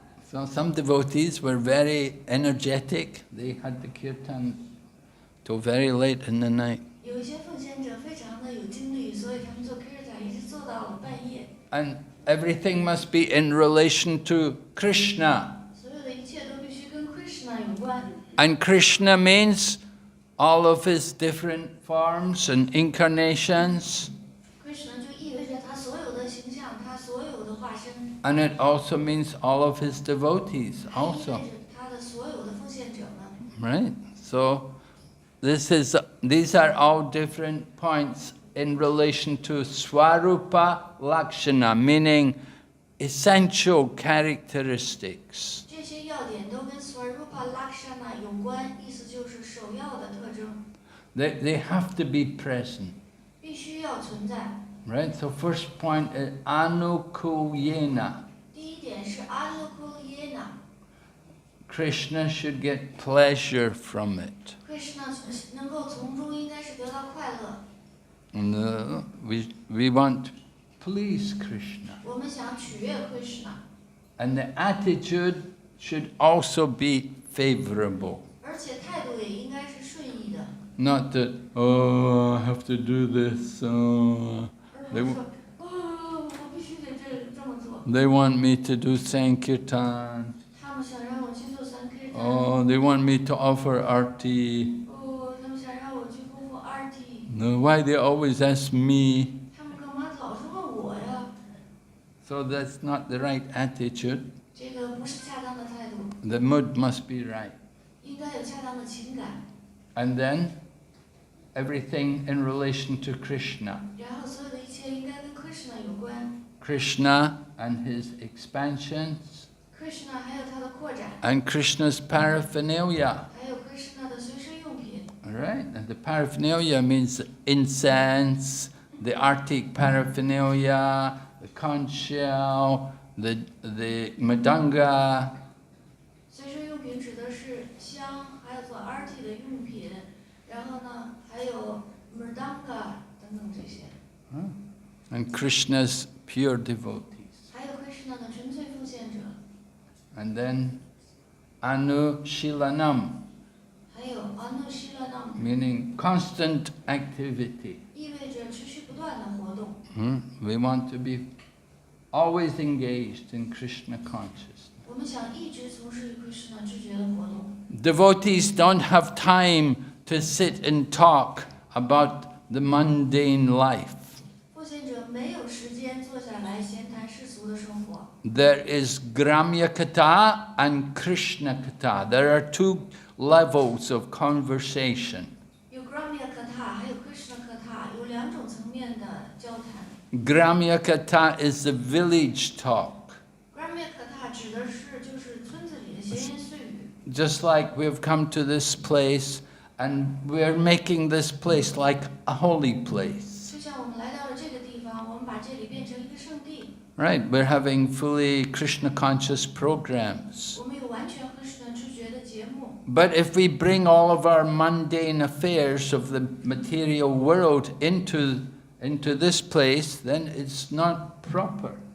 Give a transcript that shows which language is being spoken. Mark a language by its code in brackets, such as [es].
[en] So some devotees were very energetic. They had the kirtan till very late in the night. [zh] 有一些奉献者非常的有精力，所以他们做 Kirtan 一直做到了半夜。 [en] And everything must be in relation to Krishna. [zh] 所有的一切都必须跟 Krishna 有关。 [en] And Krishna means all of his different forms and incarnations. [zh] Krishna 就意味着他所有的形象，他所有的化身， [en] And it also means all of his devotees [zh] 还意味 [en] also. [zh] 着他的所有的奉献者们。 [en] Right? So these are all different points in relation to Swarupa Lakshana, meaning essential characteristics. [zh] 这些要点都跟 Swarupa Lakshana 有关，意思就是首要的特征， [en] They have to be present. [zh] 必须要存在。 [en] Right? So first point is Anukulyena. [zh] 第一点是 Anukulyena， [en] Krishna should get pleasure from it. [zh] Krishna 能够从中应该是得到快乐。 [en] And we want to please Krishna. [zh] 我们想取悦 Krishna， [en] And the attitude should also be favorable. [zh] 而且态度也应该是顺意的， [en] Not that, oh, I have to do this. [zh] 而不是说我必须得这么做。 [en] They want me to do Sankirtan. [zh] 他们想让我去做 Sankirtan， [en] Oh, they want me to offer arti. [zh] 他们想让我去供奉 Arti， [en] No, why they always ask me? [zh] 他们干嘛老是问我呀？ [en] So that's not the right attitude. [zh] 这个不是恰当的态度， [en] The mood must be right. [zh] 应该有恰当的情感， [en] And then everything in relation to Krishna. [zh] 然后所有的一切应该跟 Krishna 有关。 [en] Krishna and his expansions, [zh] Krishna 还有他的扩展， [en] and Krishna's paraphernalia. [zh] 还有 Krishna 的随身用品。 [en] All right? And the paraphernalia means incense, the arctic paraphernalia, the conch shell, the madanga. [zh] 随身用品指的是香，还有做 Arti 的用品，然后呢，还有 Mridanga 等等这些， [en] And Krishna's pure devotees. [zh] 还有 Krishna 的纯粹奉献者， [en] And then Anushilanam, [zh] 还有 Anushilanam， [en] meaning constant activity. [zh] 意味着持续不断的活动。 [en] We want to be always engaged in Krishna consciousness. [zh] 我们想一直从事 Krishna 知觉的活动。 [en] Devotees don't have time to sit and talk about the mundane life. [zh] 奉献者没有时间坐下来闲谈世俗的生活。 [en] There is Gramya Kata and Krishna Kata. There are two levels of conversation. [zh] 有 Gramya Kata， 还有 Krishna Kata， 有两种层面的交谈。 [en] Gramya Kata is the village talk. [zh] Gramya Kata 指的是就是村子里的闲言碎语。 [en] Just like we've come to this place and we're making this place like a holy place. [zh] 就像我们来到了这个地方，我们把这里变成一个圣地。 [en] Right, we're having fully Krishna conscious programs. [zh] 我们有完全 Krishna 知觉的节目。 [en] But if we bring all of our mundane affairs of the material world into this place, then it's not proper.